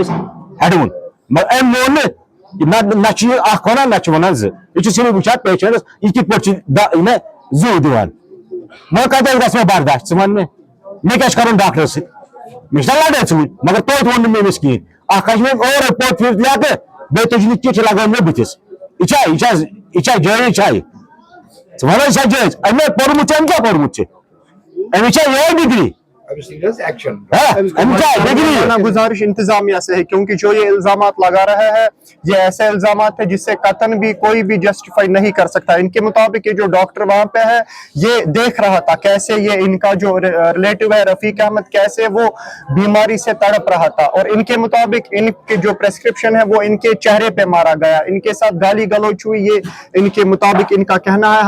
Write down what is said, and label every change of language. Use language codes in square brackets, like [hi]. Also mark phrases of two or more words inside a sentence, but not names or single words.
[ks] أسۍ ہٮ۪ڈوُن مگر أمۍ مون نہٕ نہ چھُ یہِ اکھ ونان نہ چھُ ونان زٕ یہِ چھُ صرف وٕچھان پیشنٹس یہِ کِتھ پٲٹھۍ چھُ مےٚ زُو دِوان وۄنۍ کتہِ گژھِ مےٚ برداش ژٕ ون مےٚ کیٛاہ چھُ کرُن ڈاکٹرس سۭتۍ مےٚ چھُنہ لڑٲے ژٕ وٕنۍ مگر توتہِ ووٚن نہٕ مےٚ أمِس کِہیٖنۍ اکھ کھَسہِ مےٚ اورے پوٚت پھِر لیکہٕ بیٚیہِ تُجہِ نہٕ چِٹھِ لگٲو مےٚ بٕتھِس یہِ چھا جٲیز چھا یہِ ژٕ وَن حظ یہِ چھا جٲیز أمۍ پوٚرمُت چھُ أمۍ کیٛاہ پوٚرمُت چھُ أمِس چھا یِہوے ڈگری [ur] अब [en] serious action [ur] ہمارا گزارش انتظامیہ سے ہے، کیونکہ جو یہ الزامات لگا رہا ہے یہ ایسے الزامات ہے جس سے کتن بھی کوئی بھی جسٹیفائی نہیں کر سکتا. ان کے مطابق یہ جو ڈاکٹر وہاں پہ ہے یہ دیکھ رہا تھا کیسے یہ ان کا جو ریلیٹو ہے رفیق احمد کیسے وہ بیماری سے تڑپ رہا تھا، اور ان کے مطابق ان کے جو پریسکرپشن ہے وہ ان کے چہرے پہ مارا گیا، ان کے ساتھ گالی گلوچ ہوئی، یہ ان کے مطابق ان کا کہنا ہے.